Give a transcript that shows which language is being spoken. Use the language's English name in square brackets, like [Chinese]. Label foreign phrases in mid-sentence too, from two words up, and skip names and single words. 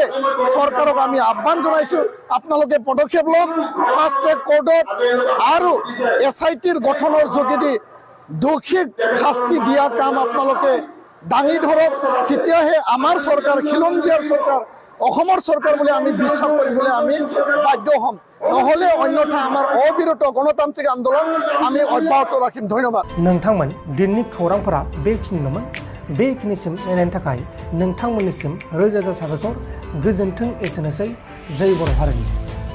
[Assamese] চৰকাৰক আমি আহ্বান জনাইছোঁ আপোনালোকে পদক্ষেপ লওক [English] fast track courtত [Assamese] আৰু SITৰ গঠনৰ যোগেদি দোষীক শাস্তি দিয়া কাম আপোনালোকে দাঙি ধৰক তেতিয়াহে আমাৰ চৰকাৰ খিলঞ্জীয়াৰ চৰকাৰ অসমৰ চৰকাৰ বুলি আমি বিশ্বাস কৰিবলৈ আমি বাধ্য হ'ম নহ'লে অন্যথা আমাৰ অবিৰত গণতান্ত্ৰিক আন্দোলন আমি অব্যাহত ৰাখিম ধন্যবাদ [Bodo] नोंथांमोन दिननि खौरांफोरा बेखिनिल'मोन बेखिनिसिम नायनायनि थाखाय नोंथांमोननिसिम रोजा रोजा साबायखर गोजोन्थों एसेनोसै जय बर' हारिनि